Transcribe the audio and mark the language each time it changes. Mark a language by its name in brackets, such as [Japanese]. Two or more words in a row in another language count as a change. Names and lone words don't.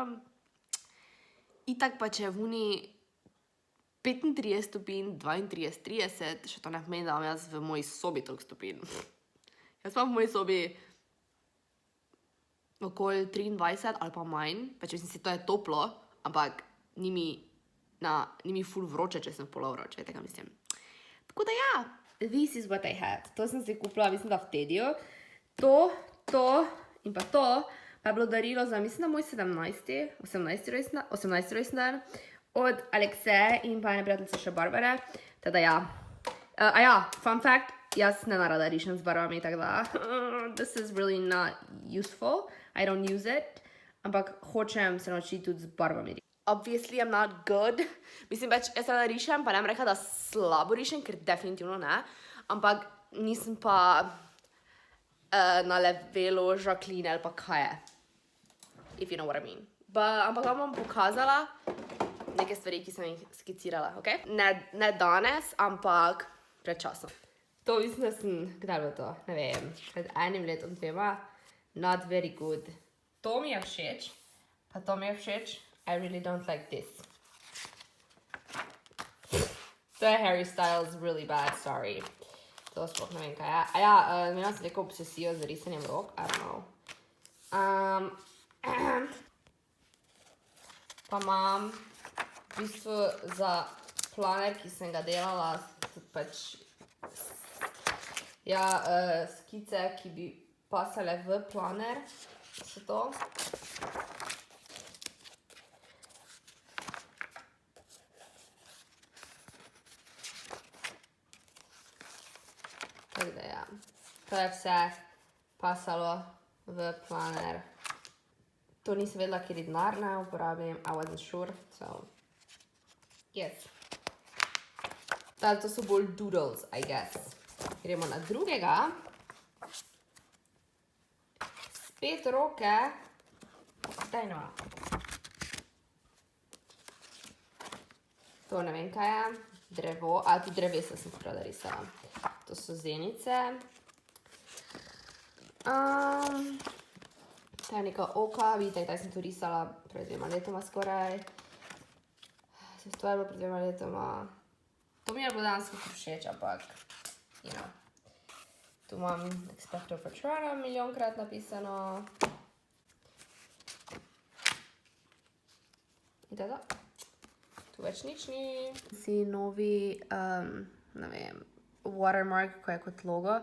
[Slovenian] Itak pa če je v uni 35 stopinj, 32, 30, še to ne pomeni, da imam jaz v moji sobi toliko stopinj. Jaz imam v moji sobi okoli 23 ali pa manj, pač mislim si, to je toplo, ampak ni mi ful vroče, če sem v polovro, če tega mislim. Tako da ja, [English] this is what I had. [Slovenian] To sem si kupila, mislim, da v Tediju. To in pa to, pa je bilo darilo za, mislim, da moj 18. rojstni dan od Alekseje in pa ene prijateljice še Barbare. Teda ja. A ja, [English] fun fact, [Slovenian] jaz ne narada rišem z barvami, tako da [English] this is really not useful. I don't use it. [Slovenian] Ampak hočem se naučiti tudi z barvami. [English] Obviously I'm not good. [Slovenian] Mislim, jaz rada rišem, pa ne bom rekla, da slabo rišem, ker definitivno ne. Ampak nisem pa na levelu Jacqueline ali pa kaj je. [English] If you know what I mean. [Slovenian] Ampak vam bom pokazala neke stvari, ki sem jih skicirala, ok? Ne danes, ampak pred časom. To mislim, da sem, kdaj bilo to? Ne vem, pred enim letom, 2. [English] Not very good. [Slovenian] To mi je všeč, pa to mi je všeč. [English] I really don't like this. [Slovenian] To je [English] Harry Styles really bad, sorry. [Slovenian] To sploh ne vem, kaj je. A ja, imela sem neko obsesijo z risanjem rok, [English] I don't know. [Slovenian] Pa imam v bistvu za planer, ki sem ga delala, pač ja, skice, ki bi pasale v planer, so to. Tako da ja, to je vse pasalo v planer. To nisem vedela, kjer denar ne uporabim, [English] I wasn't sure, so yes. [Slovenian] To so bolj doodles, [English] I guess. [Slovenian] Gremo na drugega. Spet roke. Daj no. To ne vem, kaj je. Drevo, a tudi drevesa sem prav risala. To so zenice. Ta je neka oka, vidite, kdaj sem to risala pred 2 letoma skoraj. Se to je bilo pred 2 letoma. To mi je bilo danes všeč, ampak, [English] you know. [Slovenian] Tu imam Expecto Patronum milijonkrat napisano. In to je to. Tu več nič ni. Si novi, ne vem, watermark, ko je kot logo.